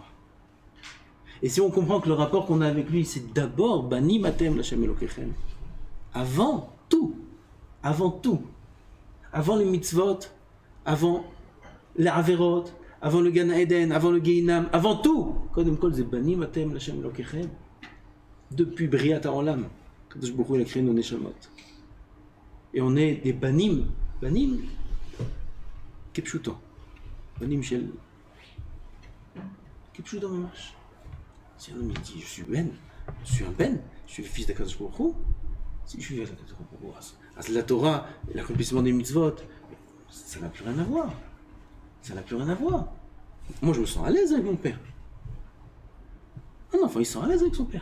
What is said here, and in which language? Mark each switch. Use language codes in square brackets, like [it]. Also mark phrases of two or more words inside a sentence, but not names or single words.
[fr] Et si on comprend que le rapport qu'on a avec lui, c'est d'abord [he] בנים אתם לה' אלוקיכם. [fr] Avant tout, avant les mitzvot, avant les averot, avant le Gan Eden, avant le Gehinam, avant tout, [he] קודם כל c'est בנים אתם לה' אלוקיכם. [fr] Depuis [he] בריאת העולם, קדוש ברוך הוא [fr] il a créé nos neshamot. Et on est des [he] בנים, כפשוטו, בנים של כפשוטו ממש. [fr] Si un homme il dit je suis un ben, je suis le fils d' [he] הקדוש ברוך הוא, [fr] si je suis le fils d' [he] הקדוש ברוך הוא, [fr] la Torah l'accomplissement des mitzvot, ça n'a plus rien à voir. Ça n'a plus rien à voir. Moi, je me sens à l'aise avec mon père. Un enfant, il se sent à l'aise avec son père.